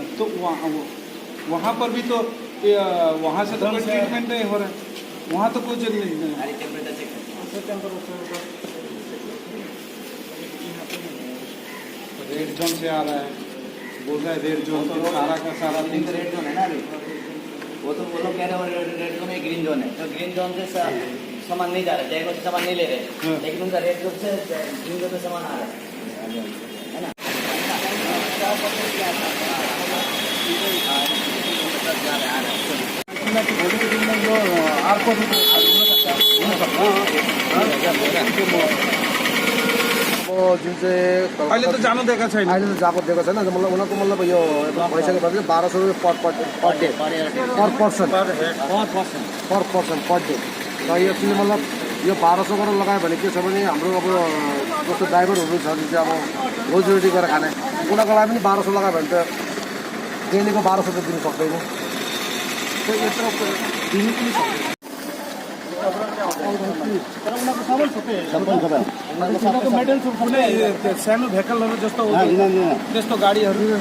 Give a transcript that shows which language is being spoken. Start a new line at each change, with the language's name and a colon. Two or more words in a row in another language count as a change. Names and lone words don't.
Hindi: तो वहाँ पर भी तो वहाँ से तो कोई ट्रीटमेंट नहीं हो रहा है, वहाँ तो कुछ
English: रेड जोन
Hindi: से आ रहा है, बोल रहा है
English: रेड जोन
Hindi: तो सारा का सारा दिन
English: रेड जोन
Hindi: है ना अभी, वो लोग कह रहे हैं
English: रेड जोन
Hindi: है,
English: ग्रीन जोन
Hindi: है। तो
English: ग्रीन जोन
Hindi: से सामान नहीं जा रहा है, जयगो से सामान नहीं ले रहे, लेकिन उनका
English: रेड जोन
Hindi: से
English: ग्रीन जोन
Hindi: से सामान आ रहा है ना।
Nepali: अब जुन चाहिँ अहिले त जानु दिएको छैन। अहिले त जाको दिएको छैन, मतलब उनीहरूको मतलब यो पैसाको बदली 1200 रुपियाँ
English: per day per person per day.
Nepali: र यो चाहिँ मतलब यो 1200 गरेर लगायो भने के छ भने हाम्रो अब जस्तो ड्राइभरहरू छ जुन चाहिँ अब रोजीरोटी गरेर खाने, उनीहरूको लागि पनि 1200 लगायो भने त डेलीको 1200 त दिनु सक्दैन। त्यो यत्रो दिनु पनि सक्दैन। सानो भेकलहरू जस्तो त्यस्तो गाडीहरू